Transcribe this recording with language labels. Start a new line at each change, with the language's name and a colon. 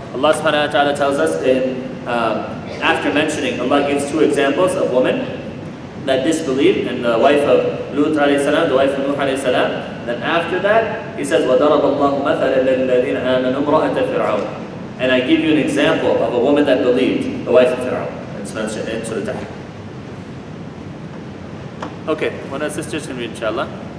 English: Allah subhanahu wa ta'ala tells us after mentioning, Allah gives two examples of women that disbelieved, and the wife of Lut alayhi salam, the wife of Nuh alayhi salam. Then after that, he says,
Arabic: وَضَرَبَ اللَّهُ مَثَلًا لِلَّذِينَ آمَنُوا امْرَأَتَ فِرْعَوْنَ.
English: And I give you an example of a woman that believed, the wife of Pharaoh. It's mentioned in Surah Tahrim. Okay, one of the sisters can read, inshallah.